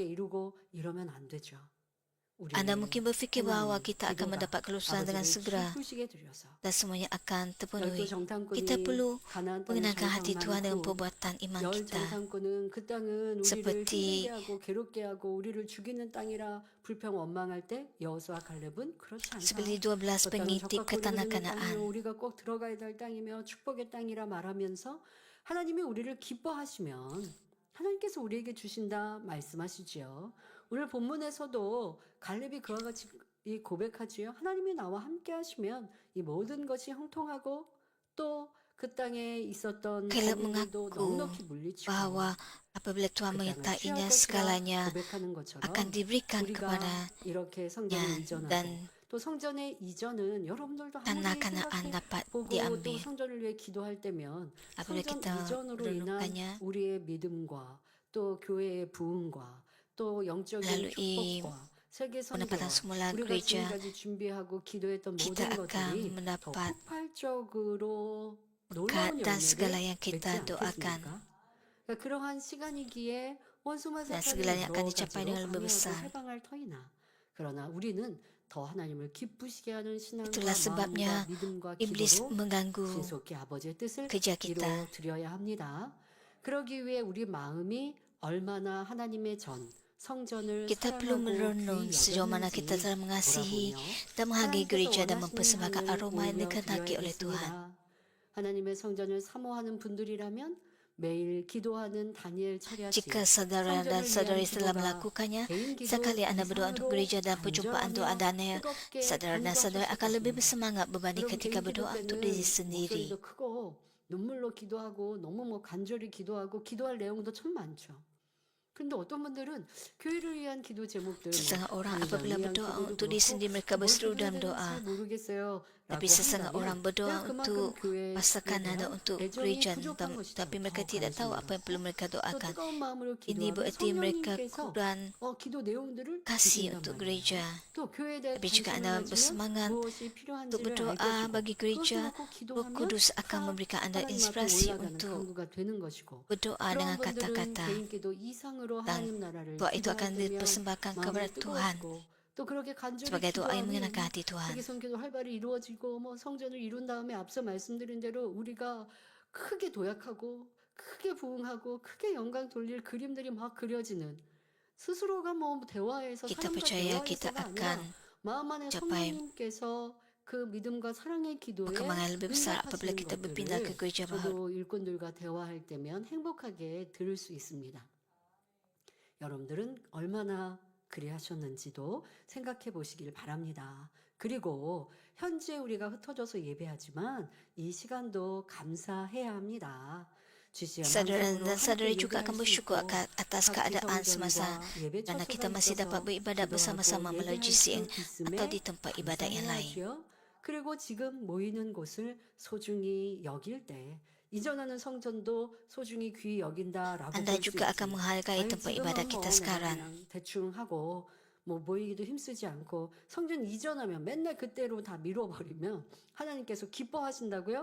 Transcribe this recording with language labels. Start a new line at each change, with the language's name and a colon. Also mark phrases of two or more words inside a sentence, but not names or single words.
Malay: Anda mungkin berfikir bahawa kita akan mendapat kelulusan dengan segera dan semuanya akan terpenuhi. Kita perlu mengenalkan hati Tuhan dengan perbuatan iman kita. Seperti seperti 12 pengintip ke tanah Kanaan.
Korean: 우리가 꼭 들어가야 될 땅이며 축복의 땅이라 말하면서 하나님이 우리를 기뻐하시면 하나님께서 우리에게 주신다 말씀하시지요. 오늘 본문에서도 갈렙이 그와 같이 이 고백하지요. 하나님이 나와 함께 하시면 이 모든 것이 형통하고 또 그 땅에 있었던 Caleb 거민들도
Malay: mengaku
Korean: 넉넉히 물리치고
Malay: bahawa apabila Tuhan menyertainya, segalanya
Korean: 고백하는 것처럼
Malay: akan diberikan
Korean: 우리가
Malay: kepadanya
Korean: 이렇게 성전을 이전하고
Malay: dan
Korean: 또 성전의 이전은 여러분들도
Malay: tanah
Korean: 한번
Malay: Kanaan
Korean: 생각해
Malay: dapat
Korean: 보고 또
Malay: diambil.
Korean: 성전을 위해 기도할 때면
Malay: Apabila
Korean: 성전
Malay: kita
Korean: 이전으로 인한
Malay: merenungkannya,
Korean: 우리의 믿음과 또 교회의 부흥과 또 영적인
Malay: melalui
Korean: 축복과 세계
Malay: pendapatan
Korean: 선교와
Malay: semula
Korean: 우리가
Malay: gereja,
Korean: 지금까지 준비하고 기도했던
Malay: kita
Korean: 모든
Malay: akan
Korean: 것들이 더
Malay: mendapat
Korean: 폭발적으로 놀라운
Malay: berkat dan segala
Korean: 열매를
Malay: yang
Korean: 맺지
Malay: kita doakan.
Korean: 않겠습니까? 그러니까 그러한 시간이기에 원수만
Malay: Dan
Korean: 사탄이
Malay: segalanya akan
Korean: 여러
Malay: dicapai
Korean: 가지로
Malay: dengan lebih
Korean: 방해하고
Malay: besar.
Korean: 해방할 터이나 그러나 우리는 더 하나님을 기쁘시게 하는 신앙과
Malay: Itulah sebabnya
Korean: 마음과 믿음과
Malay: iblis
Korean: 기도로
Malay: mengganggu
Korean: 신속히 아버지의 뜻을
Malay: kerja kita.
Korean: 이루어드려야 합니다. 그러기 위해 우리 마음이 얼마나 하나님의 전 성전을
Malay: Kita perlu
Korean: 사랑하고
Malay: merenung
Korean: 귀히
Malay: sejauh mana
Korean: 여겼는지
Malay: kita telah mengasihi
Korean: 돌아보며
Malay: dan menghargai gereja dan
Korean: 하나님께서
Malay: mempersembahkan
Korean: 원하시는
Malay: aroma yang dikehendaki oleh Tuhan.
Korean: 올려드려야겠습니다. 하나님의 성전을 사모하는 분들이라면 매일 기도하는 다니엘 철야시
Malay: Jika saudara dan saudari telah melakukannya, sekali anda berdoa untuk gereja dan perjumpaan doa Daniel, saudara dan saudari akan lebih bersemangat berbanding ketika berdoa untuk diri sendiri.
Korean: 목소리도 크고 눈물로 기도하고 너무 간절히 기도하고 기도할 내용도 참 많죠. 근데 어떤 분들은 교회를 위한 기도 제목들
Malay: Setengah orang apabila berdoa untuk diri sendiri, mereka berseru dalam doa. Tapi setengah orang berdoa untuk pasangan dan untuk gereja, tapi mereka tidak tahu apa yang perlu mereka doakan. Ini berarti mereka kurang kasih untuk gereja. Tapi jika anda bersemangat untuk berdoa bagi gereja, Roh Kudus akan memberikan anda inspirasi untuk berdoa dengan kata-kata. Dan doa itu akan dipersembahkan kepada Tuhan sebagai doa yang mengenakan hati Tuhan.
Korean: 세계 선교도 활발히 이루어지고 성전을 이룬 다음에 앞서 말씀드린 대로 우리가 크게 도약하고 크게 부흥하고 크게 영광 돌릴 그림들이 막 그려지는 스스로가 대화에서
Malay: Kita
Korean: 사람과
Malay: percaya kita
Korean: 대화에서가
Malay: akan
Korean: 아니라 마음 안에
Malay: capai
Korean: 성령님께서 그 믿음과 사랑의 기도에
Malay: perkembangan lebih besar apabila kita berpindah ke gereja baru.
Korean: 저도 일꾼들과 대화할 때면 행복하게 들을 수 있습니다. 여러분들은 얼마나 그리하셨는지도 생각해 보시길 바랍니다. 그리고 현재 우리가 흩어져서 예배하지만 이 시간도 감사해야 합니다.
Malay: Saudara dan saudari juga akan bersyukur atas keadaan semasa kerana kita masih dapat beribadat bersama-sama melalui GCN atau di tempat ibadat yang lain.
Korean: 그리고 지금 모이는 곳을 소중히 여길 때 이전하는 성전도 소중히 귀히 여긴다라고
Malay: Anda juga akan menghargai tempat ibadat kita sekarang.
Korean: 대충 하고 모이기도 힘쓰지 않고 성전 이전하면 맨날 그때로 다 미뤄버리면 하나님께서 기뻐하신다고요?